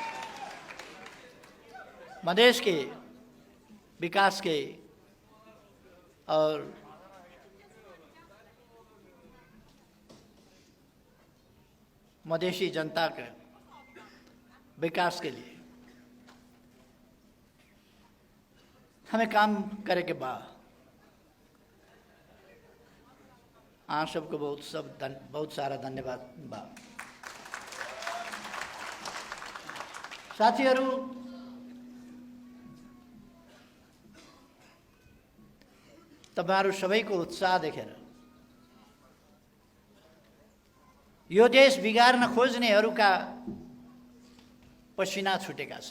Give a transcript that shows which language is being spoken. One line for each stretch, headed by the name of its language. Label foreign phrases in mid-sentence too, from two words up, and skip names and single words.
Hindi: मधेश के विकास के और मधेशी जनता के विकास के लिए हमें काम करे के बाद आप सबको बहुत सारा धन्यवाद बा।
Nepali: साथीहरू, तपाईहरु सबैको उत्साह देखेर यो देश बिगार्न खोज्नेहरूका पसिना छुटेका छन्।